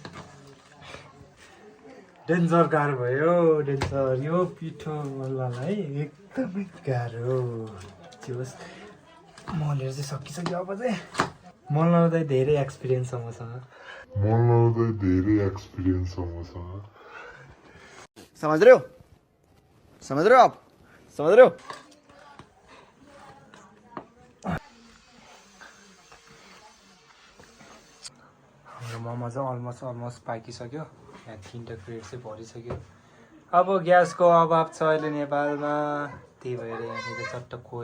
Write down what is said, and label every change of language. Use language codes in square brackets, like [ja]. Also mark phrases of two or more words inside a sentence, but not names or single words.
[ne] डेन्जर गाह्रो भयो, डेन्जर। यो पिठो वालालाई एकदमै गाह्रो। मलहरू चाहिँ सकिसक्यो अब चाहिँ मल लाउँदा धेरै एक्सपिरियन्स छ मसँग [hi] समझ रहे हो आप समझ रहे हो [ne] हाम्रो मोमो चाहिँ अलमोस्ट पाकिसक्यो यहाँ 3टा क्रेट चाहिँ भरिसक्यो अब ग्यासको अभाव छ अहिले नेपालमा त्यही भएर यहाँनिर चट्ट